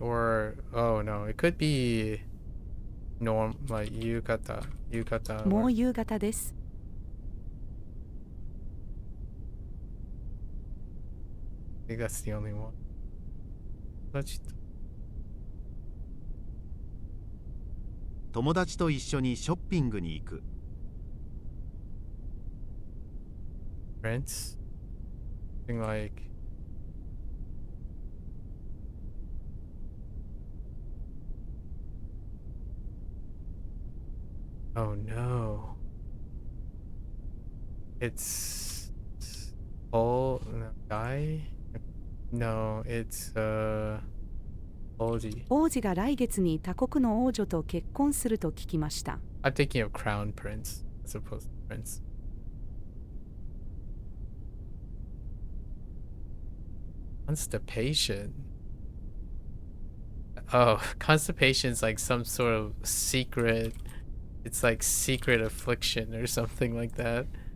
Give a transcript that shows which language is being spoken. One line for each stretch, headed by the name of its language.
English: Or oh no, it could be like yukata.
Japanese: もう夕方です。
English: I think that's the only one. Let's
Japanese: 友達と一緒にショッピングに行く。
English: Prince. Something like oh no. It's Paul guy? No, it's Oji.
Japanese: 王子が来月に他国の王女と結婚すると聞きました。
English: I'm thinking of Crown Prince as opposed to Prince. Constipation. Oh, constipation's like some sort of secret. It's like secret affliction or something like that.